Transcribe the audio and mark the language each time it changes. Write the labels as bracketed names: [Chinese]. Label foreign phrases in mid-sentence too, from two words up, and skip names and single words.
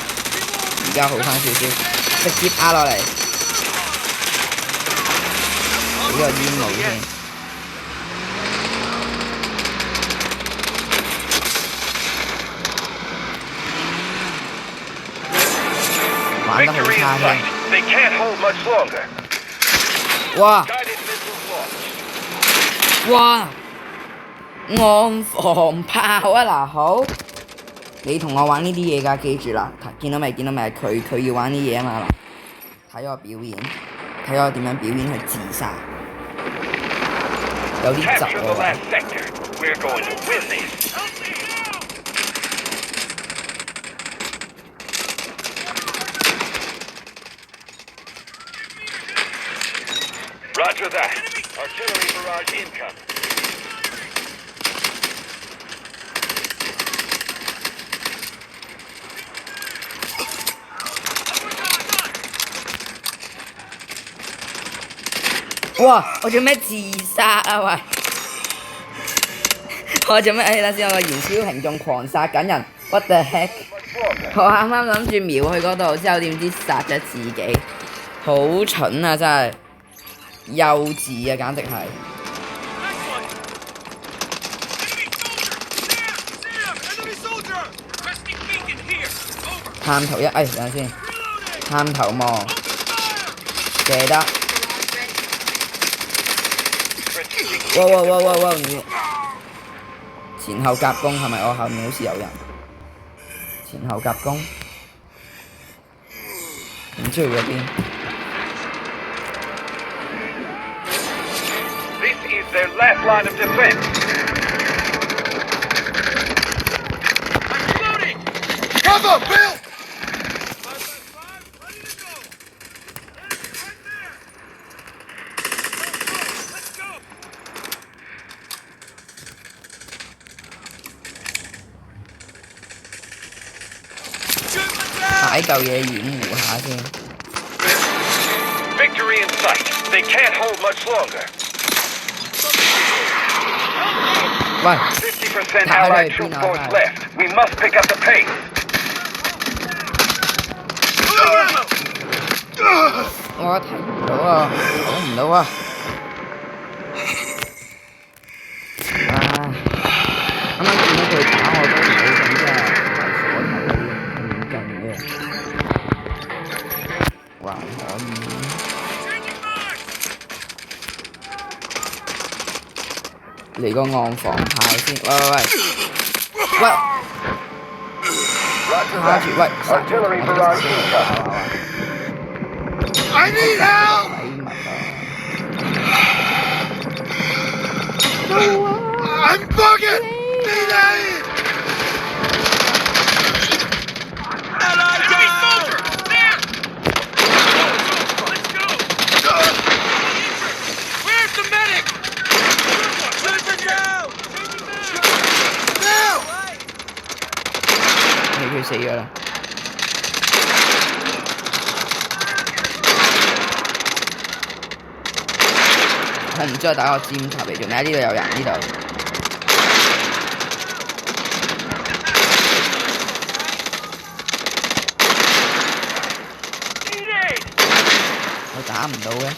[Cantonese] 而家好翻少少，直接壓落嚟。呢個煙霧先。玩得好 [English] Victory in [Cantonese] 差 [English] sight. [Cantonese] 添。 [English] They can't hold much longer. 哇 Guided missiles launched. 哇！ [Cantonese] 岸防炮啊嗱，好，你同我玩呢啲嘢㗎，記住啦，見到未？見到未？佢要玩啲嘢啊嘛嗱，睇我表演，睇我點樣表演去自殺，有啲窒 [English] Capture the [Cantonese] 喎。 [English] last sector. We're going to win this. Roger that. Artillery barrage incoming. 哇！ [Cantonese] 我做咩自殺啊喂？我做咩？等先，我個燃燒瓶仲狂殺緊人 ， [English] what the heck？ [Cantonese] 我啱啱諗住瞄去嗰度，之後點知殺咗自己，好蠢啊！真係幼稚啊，簡直係。 [English] Enemy soldier! Requesting beacon here. Over. [Cantonese] 探頭一，等陣先，探頭望，射得。 [English] Barrage ready. [Cantonese] 哇！你前後夾攻係咪？我後面好似有人。前後夾攻，唔知去咗邊。 [English] This is their last line of defense. Reloading. Cover, Bill! 5 ready to go. Right there. Let's go. [Cantonese] 擺嚿嘢掩護下先。 [English] Victory in sight. They can't hold much longer. 喂， 50% How Allied do I troop do force now? left. We must pick up the pace. [Cantonese] 我睇唔到啊，睇唔到啊。啱啱見到佢打我都唔好咁啫，係鎖頭嗰啲咁勁嘅，還可以。 [English] Changing marks. [Cantonese] 嚟個岸防炮先，喂！ [English] Roger [Cantonese] 卡住， [English] that. [Cantonese] 喂，殺咗 [English] Artillery [Cantonese] 我 [English] barrage [Cantonese] 先 [English] incoming. I need help. [Cantonese] 死物啊！ [English] I'm bugging! Delay! Enemy soldier! There! Let's go! Where's the medic? Sniper down! Now! [Cantonese] 佢死咗啦。我唔知我打個尖塔嚟做咩？呢度有人，呢度。我打唔到嘅。